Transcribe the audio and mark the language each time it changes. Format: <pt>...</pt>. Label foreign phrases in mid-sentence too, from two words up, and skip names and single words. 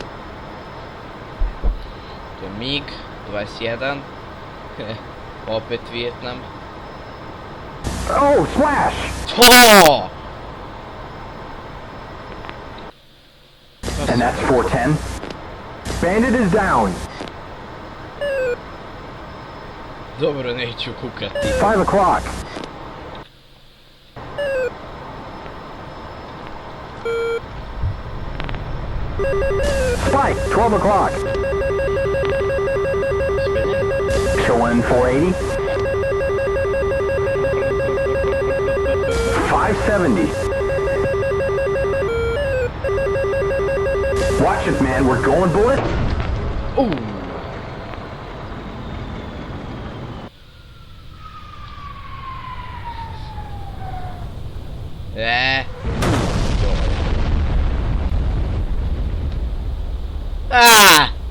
<sr>To je MiG 21. Opet Vijetnam.</sr> <en>Oh, splash! Oh! And that's 410. Bandit is down.</en> <sr>Dobro, neću kukati.</sr> <en>5 o'clock. Spike, 12 o'clock. Showing 480. 570. Watch it, man. We're going bullet. Ooh. Ah!</en>